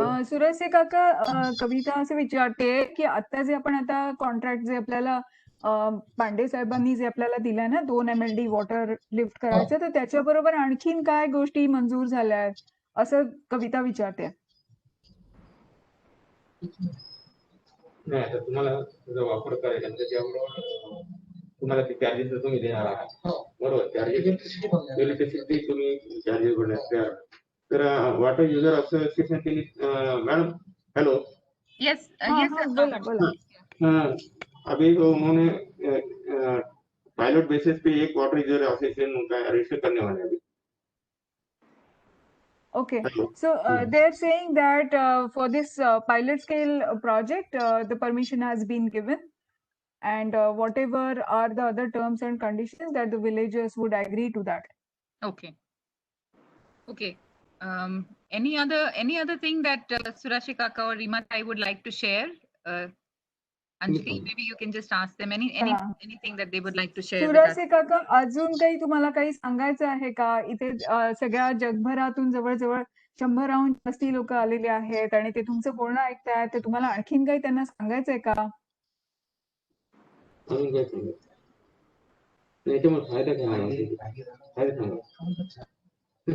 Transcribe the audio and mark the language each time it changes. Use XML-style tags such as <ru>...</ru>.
<mr>सुरेश काका कविता असे विचारते की आता जे आपण आता कॉन्ट्रॅक्ट जे आपल्याला पांडे साहेबांनी जे आपल्याला दिलाय ना 2 MLD वॉटर लिफ्ट करायचं, तर त्याच्याबरोबर आणखीन काय गोष्टी मंजूर झाल्या आहेत असं कविता विचारते. नाही आता तुम्हाला जो वापर करायचा त्याच्याबरोबर तुम्हाला ते चार्जेस तुम्ही देणार आहात बरोबर. चार्जेस इलेक्ट्रिसिटी तुम्ही चार्जेस भरणार. तर</mr> <hi>वॉटर युजर असोसिएशन के लिए मैडम हेलो.</hi> <en>yes</en> <mr>बोला.</mr> <hi>अभी तो उन्होंने पायलट बेसिस पे एक वाटर यूजर एसोसिएशन उनका रजिस्टर करने वाले हैं.</hi> <en>Okay, so they're saying that for this pilot scale project, the permission has been given, and whatever are the other terms and conditions that the villagers would agree to that. Okay. Any other thing that Surashi Kaka or Rima I would like to share? Anjali, maybe you can just ask them anything that they would like to share with us.</en> <mr>Surase काका अजून काही तुम्हाला काही सांगायचं आहे का? इथे सगळ्या जगभरातून जवळजवळ 100 जास्ती लोक आलेले आहेत आणि ते तुमचं बोलणं ऐकतायत, तर तुम्हाला आणखीन काही त्यांना सांगायचंय का? याच्यामुळे फायदा काय आहे?</mr>